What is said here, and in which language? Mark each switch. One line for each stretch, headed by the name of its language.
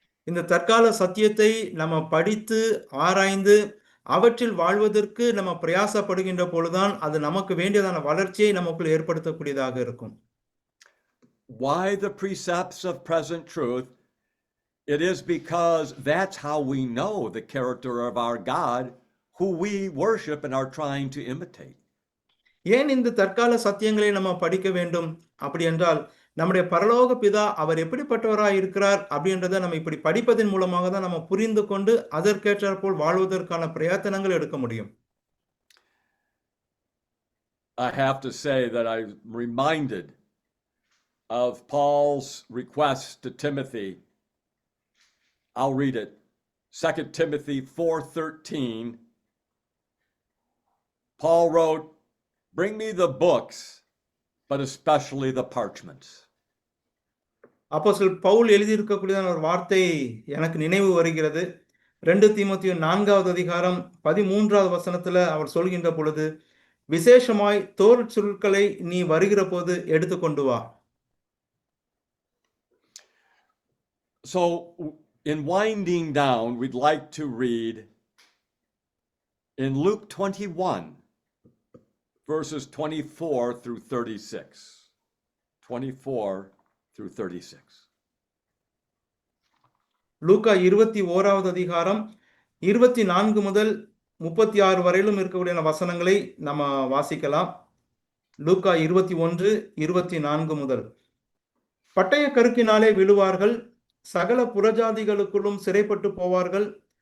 Tamil: இந்த தற்கால சத்தியத்தை நம்ம படித்து ஆராய்ந்து அவற்றில் வாழ்வதற்கு நம்ம பிரயாசப்படுகின்ற பொழுதுதான் அது நமக்கு வேண்டியதான வளர்ச்சியை நமக்குள் ஏற்படுத்தக்கூடியதாக இருக்கும்.
English: Why the precepts of present truth? It is because that's how we know the character of our God, who we worship and are trying to imitate.
Tamil: ஏன் இந்த தற்கால சத்தியங்களை நம்ம படிக்க வேண்டும் அப்படி என்றால் நம்முடைய பரலோக பிதா அவர் எப்படிப்பட்டவராய் இருக்கிறார் அப்படின்றத நம்ம இப்படி படிப்பதன் மூலமாக தான் நம்ம புரிந்து கொண்டு அதற்கேற்றாற்போல் வாழ்வதற்கான பிரயத்தனங்கள் எடுக்க முடியும்.
English: I have to say that I'm reminded of Paul's request to Timothy. I'll read it. 2 Timothy 4:13. Paul wrote, "Bring me the books, but especially the parchments."
Tamil: அப்போஸ்தலன் பவுல் எழுதியிருக்கக்கூடிய ஒரு வார்த்தை எனக்கு நினைவு வருகிறது. 2 தீமோத்தேயு 4வது அதிகாரம் 13வது வசனத்துல அவர் சொல்கின்ற பொழுது, விசேஷமாய் தோல் சுருட்களை நீ வருகிற போது எடுத்துக்கொண்டு வா.
English: So in winding down, we'd like to read in Luke 21, verses 24 through 36. 24 through 36.
Tamil: லூக்கா 21வது அதிகாரம் 24 முதல் 36 வரையிலும் இருக்கக்கூடிய வசனங்களை நம்ம வாசிக்கலாம். லூக்கா 21, 24 முதல். பட்டய கருக்கினாலே விழுவார்கள், சகல புறஜாதிகளுக்குள்ளும் சிறைப்பட்டு போவார்கள்.